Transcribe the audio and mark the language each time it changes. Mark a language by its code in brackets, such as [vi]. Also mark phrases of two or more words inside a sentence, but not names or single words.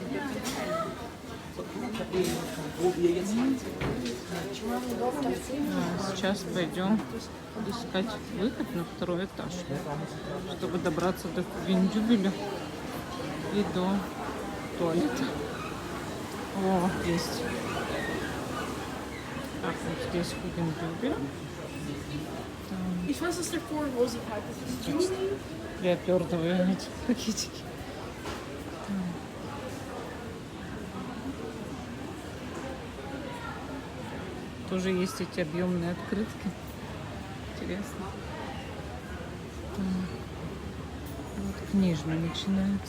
[ru] Сейчас пойдем искать выход на второй этаж, чтобы добраться до Виндюбеля и до туалета. О, есть. Так, вот здесь Виндюбель. [de] Ich weiß, dass der vor Rosenpark ist. [ru] Приопердываю эти пакетики. Тоже есть эти объемные открытки. Интересно. Вот книжные начинаются.